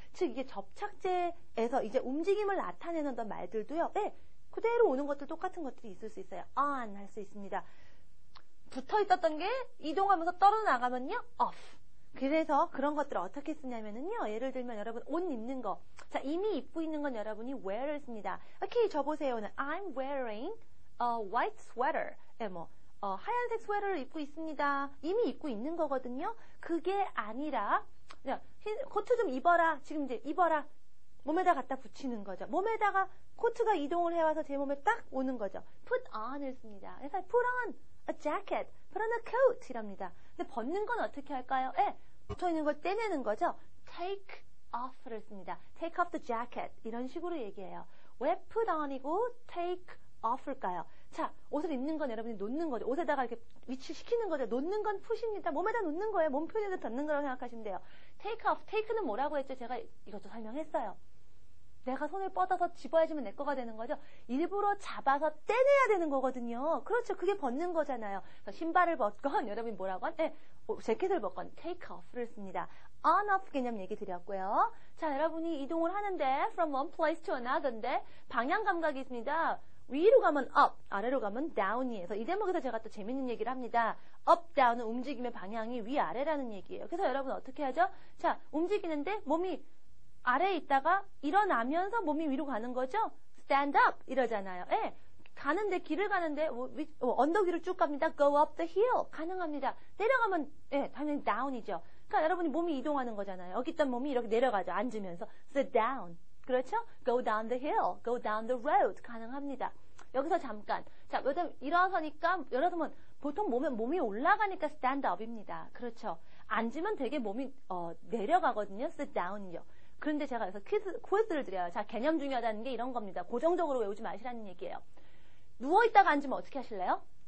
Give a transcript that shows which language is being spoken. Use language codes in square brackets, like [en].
[ko] 즉 이게 접착제에서 이제 움직임을 나타내는 어떤 말들도요. 그대로 오는 것들 똑같은 것들이 있을 수 있어요. on 할 수 있습니다. 붙어 있었던 게 이동하면서 떨어나가면요. [en] off. [ko] 그래서 그런 것들을 어떻게 쓰냐면은요. 예를 들면 여러분 옷 입는 거. 자, 이미 입고 있는 건 여러분이 wear를 씁니다. 오케이, 저 보세요는 [en] I'm wearing a white sweater. [ko] 하얀색 스웨터를 입고 있습니다. 이미 입고 있는 거거든요. 그게 아니라 코트 좀 입어라. 지금 이제 입어라. 몸에다 갖다 붙이는 거죠. 몸에다가 코트가 이동을 해와서 제 몸에 딱 오는 거죠. [en] put on을 [ko] 씁니다. 그래서 [en] put on a jacket, put on a coat [ko] 이랍니다. 근데 벗는 건 어떻게 할까요? 붙어있는 걸 떼내는 거죠. [en] take off를 [ko] 씁니다. [en] take off the jacket [ko] 이런 식으로 얘기해요. 왜 [en] put on이고 take off일까요? [ko] 자, 옷을 입는 건 여러분이 놓는 거죠. 옷에다가 이렇게 위치시키는 거죠. 놓는 건 푸십니다. 몸에다 놓는 거예요. 몸 표현에다 닿는 거라고 생각하시면 돼요. take off, take는 뭐라고 했죠? 제가 이것도 설명했어요. 내가 손을 뻗어서 집어야지면 내 거가 되는 거죠. 일부러 잡아서 떼내야 되는 거거든요. 그렇죠. 그게 벗는 거잖아요. 신발을 벗건 여러분이 뭐라고 한? 재킷을 벗건 take off를 씁니다. on off 개념 얘기 드렸고요. 자, 여러분이 이동을 하는데 [en] from one place to another [ko] 인데 방향 감각이 있습니다. 위로 가면 up, 아래로 가면 down이에요. 이 대목에서 제가 또 재밌는 얘기를 합니다. up, down은 움직임의 방향이 위아래라는 얘기예요. 그래서 여러분 어떻게 하죠? 자, 움직이는데 몸이 아래에 있다가 일어나면서 몸이 위로 가는 거죠? [en] stand up [ko] 이러잖아요. 가는데 길을 가는데 언덕 위로 쭉 갑니다. [en] go up the hill [ko] 가능합니다. 내려가면 당연히 down이죠. 그러니까 여러분이 몸이 이동하는 거잖아요. 여기 있던 몸이 이렇게 내려가죠. 앉으면서 [en] sit down. [ko] 그렇죠? [en] go down the hill, go down the road [ko] 가능합니다. 여기서 잠깐. 자, 일어서니까 여러분 보통 몸이 올라가니까 stand up입니다. 그렇죠? 앉으면 되게 몸이 내려가거든요. [en] sit down이요. [ko] 그런데 제가 여기서 퀴즈를 드려요. 자, 개념 중요하다는 게 이런 겁니다. 고정적으로 외우지 마시라는 얘기예요. 누워있다가 앉으면 어떻게 하실래요?